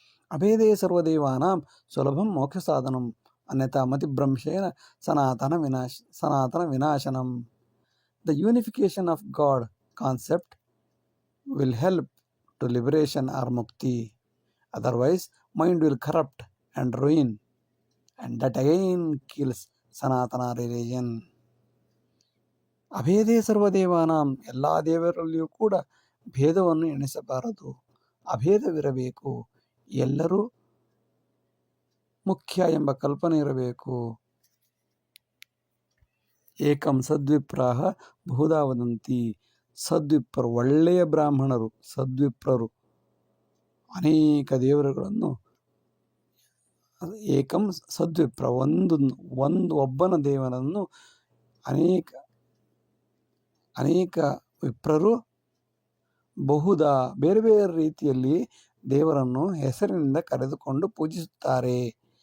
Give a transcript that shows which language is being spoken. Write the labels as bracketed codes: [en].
[sa] ಅಭೇದೇ ಸರ್ವದೇವಾನಾಂ ಸುಲಭಂ ಮೋಕ್ಷ ಸಾಧನಂ ಅನ್ಯಥಾ ಮತಿಭ್ರಂಶೇನ ಸನಾತನ ವಿನಾಶನಂ. [en] The unification of God concept will help to liberation or mukti. Otherwise, mind will corrupt and ruin, and that again kills Sanatana religion. [sa] ಅಭೇದೇ ಸರ್ವದೇವಾನಾಂ, [kn] ಎಲ್ಲ ದೇವರಲ್ಲಿಯೂ ಕೂಡ ಭೇದವನ್ನು ಎಣಿಸಬಾರದು, ಅಭೇದವಿರಬೇಕು. ಎಲ್ಲರೂ ಮುಖ್ಯ ಎಂಬ ಕಲ್ಪನೆ ಇರಬೇಕು. [sa] ಏಕಂ ಸದ್ವಿಪ್ರಾಹ ಬಹುಧಾ ವದಂತಿ. [kn] ಸದ್ವಿಪ್ರರು, ಒಳ್ಳೆಯ ಬ್ರಾಹ್ಮಣರು, ಸದ್ವಿಪ್ರರು ಅನೇಕ ದೇವರುಗಳನ್ನು, ಏಕಂ ಸದ್ವಿಪ್ರ, ಒಬ್ಬನ ದೇವರನ್ನು ಅನೇಕ ವಿಪ್ರರು ಬಹುಧಾ ಬೇರೆ ಬೇರೆ ರೀತಿಯಲ್ಲಿ ದೇವರನ್ನು ಹೆಸರಿನಿಂದ ಕರೆದುಕೊಂಡು ಪೂಜಿಸುತ್ತಾರೆ.